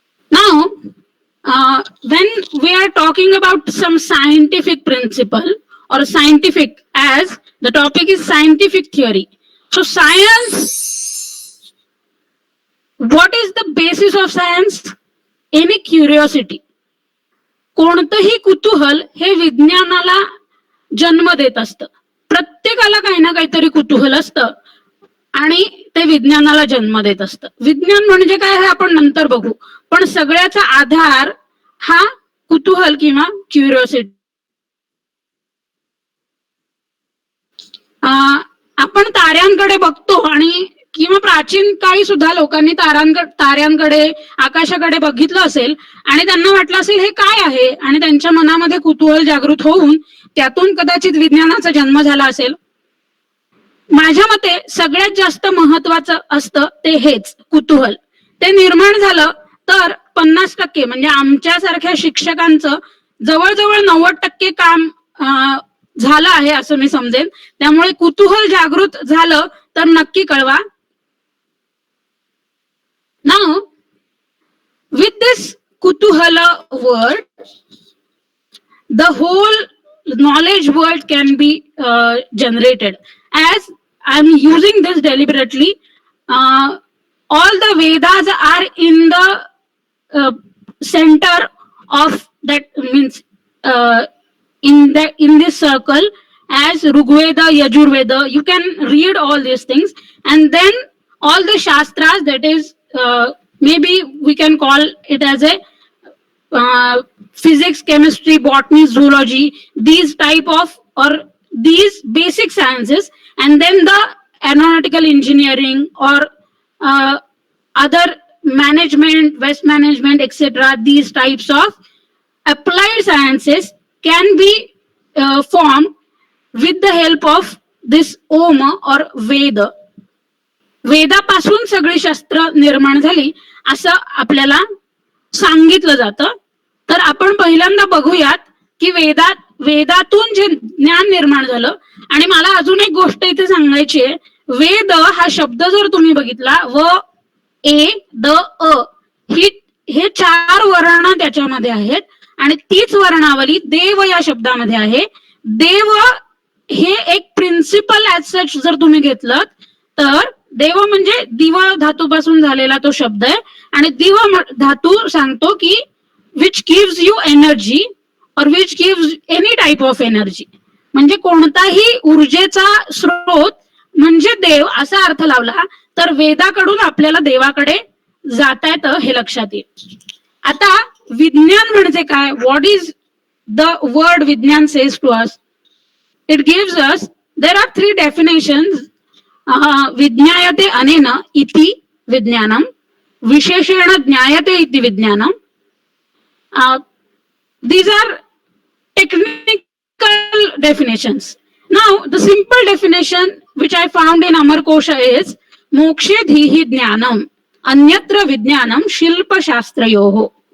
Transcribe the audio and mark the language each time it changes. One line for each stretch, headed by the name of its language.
English: Now, when we are talking about some scientific principle or scientific, as the topic is scientific theory. So science, what is the basis of science? Any curiosity.
Marathi: कोणतंही कुतूहल हे विज्ञानाला जन्म देत असतं. प्रत्येकाला काही ना काहीतरी कुतूहल असतं आणि ते विज्ञानाला जन्म देत असतं. विज्ञान म्हणजे काय हे आपण नंतर बघू, पण सगळ्याचा आधार हा कुतूहल किंवा क्युरिओसिटी. आपण ताऱ्यांकडे बघतो आणि किंवा प्राचीन काळी सुद्धा लोकांनी ताऱ्यांकडे, आकाशाकडे बघितलं असेल आणि त्यांना वाटलं असेल हे काय आहे, आणि त्यांच्या मनामध्ये कुतूहल जागृत होऊन त्यातून कदाचित विज्ञानाचा जन्म झाला असेल. माझ्या मते सगळ्यात जास्त महत्वाचं असतं ते हेच कुतूहल. ते निर्माण झालं तर 50% म्हणजे आमच्यासारख्या शिक्षकांचं जवळजवळ 90% काम झालं आहे असं मी समजेन. त्यामुळे कुतूहल जागृत झालं तर नक्की कळवा.
English: Now, with this kutuhala word, the whole knowledge world can be generated. As I'm using this deliberately, all the Vedas are in the center of that, means in this circle, as Rigveda, Yajurveda. You can read all these things, and then all the shastras, that is maybe we can call it as a physics, chemistry, botany, zoology, these type of, or these basic sciences, and then the aeronautical engineering or other management, waste management, etc. These types of applied sciences can be formed with the help of this Om or Veda.
Marathi: वेदापासून सगळी शस्त्र निर्माण झाली असं आपल्याला सांगितलं जातं. तर आपण पहिल्यांदा बघूयात की वेदातून जे ज्ञान निर्माण झालं. आणि मला अजून एक गोष्ट इथे सांगायची आहे. वेद हा शब्द जर तुम्ही बघितला, व ए द अ, हे 4 वर्ण त्याच्यामध्ये आहेत आणि तीच वर्णावली देव या शब्दामध्ये आहे. देव हे एक
English: principle as such
Marathi: जर तुम्ही घेतलं तर देव म्हणजे दिव धातूपासून झालेला तो शब्द आहे. आणि दिव धातू सांगतो की
English: which gives you energy और which gives any type of energy,
Marathi: म्हणजे कोणताही ऊर्जेचा स्रोत म्हणजे देव असा अर्थ लावला तर वेदाकडून आपल्याला देवाकडे जाता येतं हे लक्षात येईल. आता विज्ञान म्हणजे काय?
English: What is the word vigyan says to us? It gives us, there are 3 definitions.
Sanskrit: विज्ञायते अनेन इति विज्ञानम, विशेषेण ज्ञायते इति विज्ञानम.
English: These are technical definitions. Now, the simple definition which I found in Amarkosha is
Sanskrit: mokshe dhihi jnanam anyatra vijnanam shilpashastrayoho.